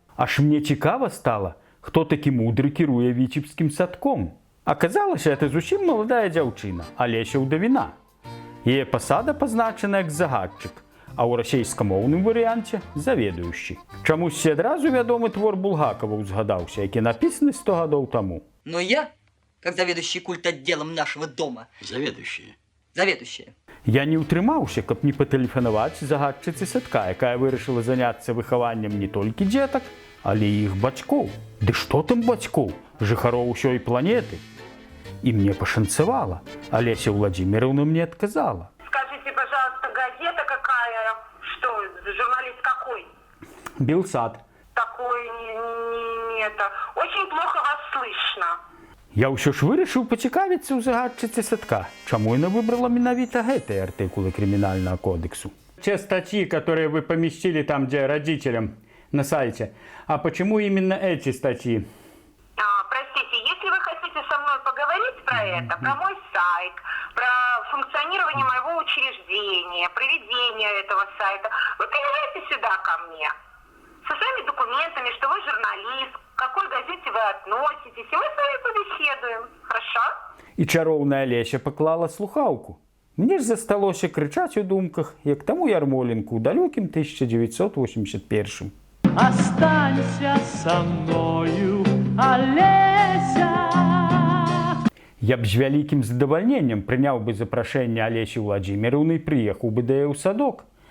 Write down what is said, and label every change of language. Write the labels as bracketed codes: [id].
[be] Аж мне цікава стала, хто такі мудры кіруе Віцебскім садком. Аказалася, это зусім маладая дзяўчына, Алеся Ўдавіна. Яе пасада пазначана як загадчык, а ў расейскамоўным варыянце заведуючы. Чамусьці адразу вядомы твор Булгакова ўзгадаўся, які напісаны 100 гадоў таму. [ru] Но я, как заведующий культотделом нашего дома... Заведующая. [be] Я не ўтрымаўся, каб не патэлефанаваць загадчыцы садка, якая вырашыла заняцца выхаваннем не толькі дзетак, але і іх бацькоў. Ды што там бацькоў? Жыхароў усёй планеты. И мне пошанцевало. [ru] Олеся Владимировна мне отказала. Скажите, пожалуйста, газета какая? Что, журналист какой? Белсат. Такой, не это. Очень плохо вас слышно. [be] Я ўсё ж вырашыў пацікавіцца ў загадчыцы садка. Чаму яна выбрала менавіта гэтыя артыкулы крымінальнага кодексу? [ru] Те статьи, которые вы поместили там, где родителям на сайте. А почему именно эти статьи? Простите, если вы хотите со мной поговорить про это, про мой сайт, про функционирование моего учреждения, проведение этого сайта, вы приезжайте сюда ко мне со своими документами, что вы журналист, к какой газете вы относитесь, и мы с вами побеседуем. Хорошо? [be] І чароўная Алеся паклала слухаўку. Мне ж засталося крычаць у думках, як таму Ярмоленку ў далёкім 1981. [ru] Останься со мною, Олеся. [be] Я б з вялікім задавальненнем прыняў бы запрашэнне Алесі Владимировны і прыехаў бы да яе ў садок.